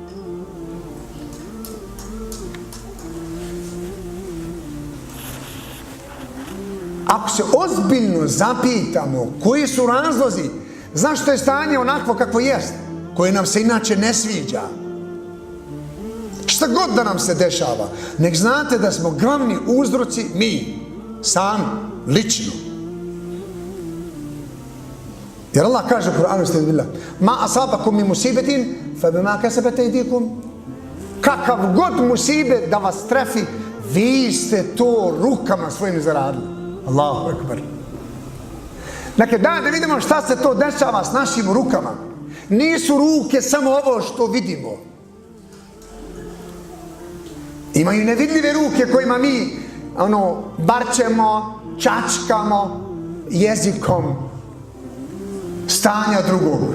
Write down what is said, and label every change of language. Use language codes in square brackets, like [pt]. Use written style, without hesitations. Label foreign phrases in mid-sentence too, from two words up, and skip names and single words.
[bs] Ako se ozbiljno zapitamo koji su razlozi, zašto je stanje onakvo kakvo jest, koje nam se inače ne sviđa, šta god da nam se dešava, nek znate da smo glavni uzroci mi, sami, lično. Jer Allah kaže u Kur'anu [ar] أستعيذ بالله ما أصابكم من مصيبة فبما كسبت أيديكم. [bs] Kakav god musibet da vas trefi, vi ste to rukama svojim zaradili. [ar] الله أكبر. [bs] Dakle, da vidimo šta se to dešava s našim rukama. Nisu ruke samo ovo što vidimo. Imaju nevidljive ruke kojima mi barčemo, čačkamo jezikom stanja drugog.